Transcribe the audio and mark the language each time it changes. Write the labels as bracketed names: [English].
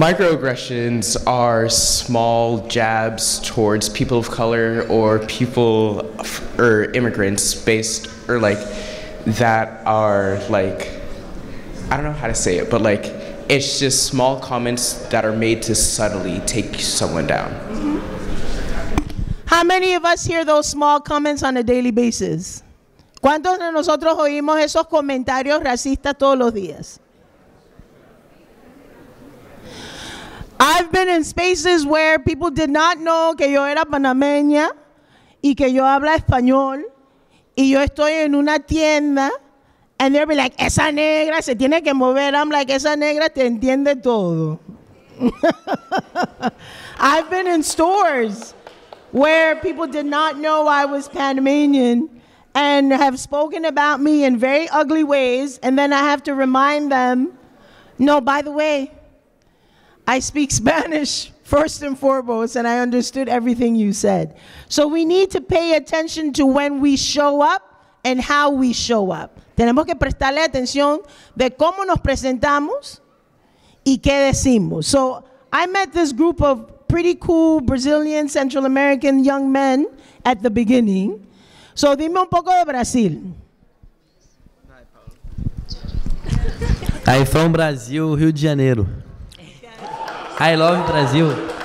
[English] Microaggressions are small jabs towards people of color or people or immigrants that are I don't know how to say it, but it's just small comments that are made to subtly take someone down. How many of us hear those small comments on a daily basis? [Spanish] ¿Cuántos de nosotros oímos esos comentarios racistas todos los días? [English] I've been in spaces where people did not know [Spanish] que yo era panameña y que yo habla español y yo estoy en una tienda [English] And they'll be like, [Spanish] esa negra se tiene que mover. [English] I'm like, [Spanish] esa negra te entiende todo. [English] I've been in stores where people did not know I was Panamanian and have spoken about me in very ugly ways, and then I have to remind them, no, by the way, I speak Spanish first and foremost, and I understood everything you said. So we need to pay attention to when we show up and how we show up. [Spanish] Tenemos que prestarle atención de cómo nos presentamos y qué decimos. [English] So I met this group of pretty cool Brazilian, Central American young men at the beginning. [Spanish] So dime un poco de Brasil. [English] I'm from Brazil, Rio de Janeiro. I love Brazil.